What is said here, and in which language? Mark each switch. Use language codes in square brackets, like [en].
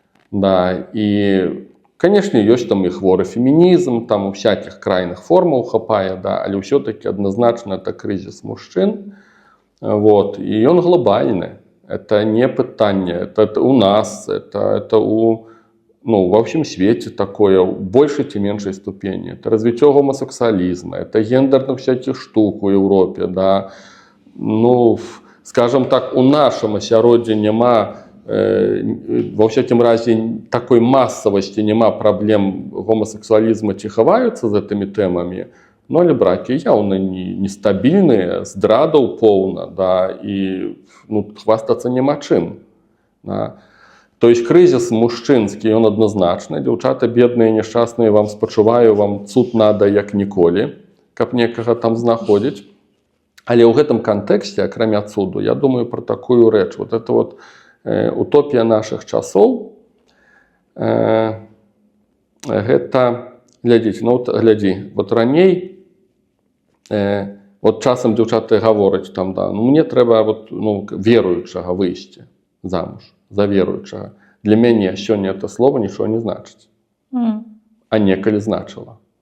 [ru] Да, и, конечно, есть там и хворый феминизм, там у всяких крайних форм хапае, да, але все-таки однозначно это кризис мужчин. Вот, и он глобальный. Это не пытание, это у нас, это у, ну, во всем свете такое, в большей и меньшей ступени. Это развитие гомосексуализма, это гендерных всяких штук в Европе, да. [be] Ну, скажем так, у нашем асяроддзі няма, во всякім разе, такой массовости, няма проблем гомосексуализма, ці хаваюцца з этими темами, но але бракі яўна нестабільныя, здрадаў поўна, да, і, ну, хвастацца няма чым. Да. То есть кризис мужчынскі, ён адназначны, дзяўчаты бедныя, няшчасныя, вам спачуваю, вам цуд надо як ніколі, каб некага там знаходзіць. Але ў гэтым кантэксце, акрамя цуду, я думаю про такую рэч. Вот это вот утопія наших часоў. Гэта, глядзіце, ну вот глядзі, вот раней, вот часам дзяўчаты гавораць там, да, ну мне трэба вот, ну, веруючага выйсці замуж, за веруючага. Для мяне сёння это слово нічого не значыць. А некалі значыла.